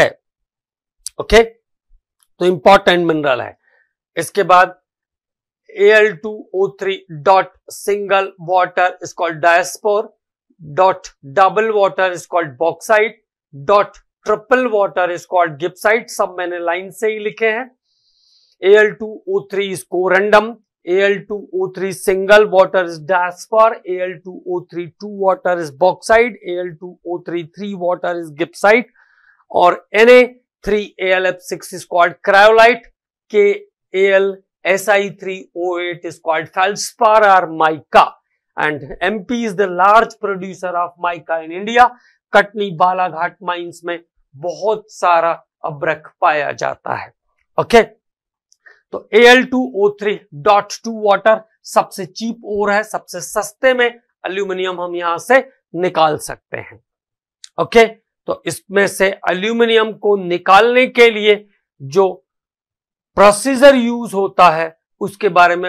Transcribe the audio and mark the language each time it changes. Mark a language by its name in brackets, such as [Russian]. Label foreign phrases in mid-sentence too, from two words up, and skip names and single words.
[Hindi] ओके, तो [English] important mineral [Hindi] है। इसके बाद [English] Al2O3 dot single water is called diaspore, dot double water is called bauxite, dot triple water is called gibbsite. [Hindi] सब मैंने लाइन से ही लिखे हैं। [English] Al2O3 is corundum, Al2O3 single water is diaspore, Al2O3 2 water is bauxite, Al2O3 3 water is gibbsite, और Na3Alf6 is called cryolite, KAlSi3O8 is called feldspar or mica, and MP is the large producer of mica in India. [Hindi] कटनी बालाघाट माइंस में बहुत सारा अब्रक पाया जाता है। ओके, तो Al2O3.2 वाटर सबसे [English] cheap ore [Hindi] है, सबसे सस्ते में एल्यूमिनियम हम यहां से निकाल सकते हैं। ओके, तो इसमें से एल्यूमिनियम को निकालने के लिए जो [English] procedure use [Hindi] होता है उसके बारे में